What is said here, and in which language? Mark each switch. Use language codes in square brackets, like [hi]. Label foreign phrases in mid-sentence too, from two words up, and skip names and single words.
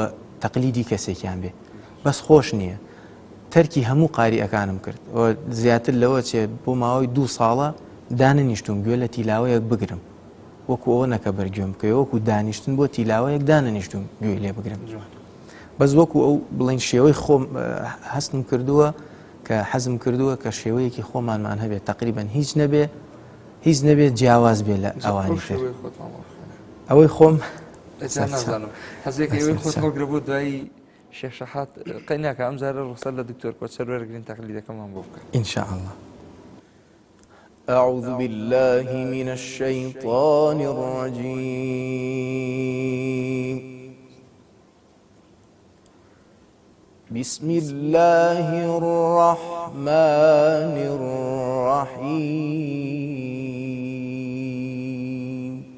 [ckb] تەقلیدی کەسێکیان بێ بەس خۆش نییە تەرکی هەموو قاریئەکانم کرد زیاتر لەوە چێت بۆ ماوەی 2 ساڵە دانەنیشتوم گوێ لە تیلاوەیەک بگرم وەکو ئەوە نەکە بەرگوێم بکەی وەکو دانیشتن بۆ تیلاوەیەک دانەنیشتوم گوێی لێ بگرم بەس وەکو ئەو بڵێن شێوەی خۆم هەستم کردووە کە حەزم کردووە کە شێوەیەکی خۆمانمان هەبێت تقریبەن هیچ نەبێت جیاواز بێ لە ئەوانی تر ئەوەی خۆم نازانم حەزێکی خۆت هەڵگرە بۆ دوایی شێخ شەحات قەیناکە ئەم جارە ڕوخسەت لە دکتۆر کۆچەر وەرگرین تەقلیدەکەمان بۆ بکە [ar] إن شاء الله. أعوذ بالله من الشيطان الرجيم. بسم الله الرحمن الرحيم.